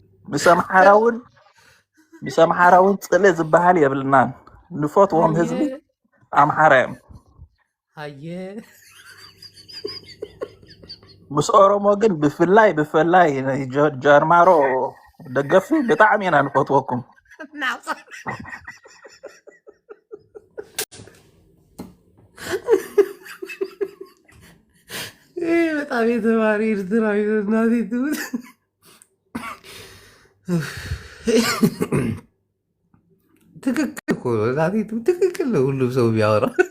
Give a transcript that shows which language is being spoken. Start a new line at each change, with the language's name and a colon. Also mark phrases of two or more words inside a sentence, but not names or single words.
Tigrinya: ምስ ኣምሓራ እውን ፅለ ዝበሃል የብልናን ንፈትዎም ህዝቢ ኣምሓራ እዮም ሃየ ምስ ኦሮሞ ግን ብፍላይ ጃርማሮ ደገፊ ብጣዕሚ ኢና ንፈትወኩም
Amharic: በጣም የተማሪ ኤርትራዊ እናቴ ትሙት ትክክል እኮ እናቴ ትሙት ትክክል ነው ሁሉም ሰው ቢያወራ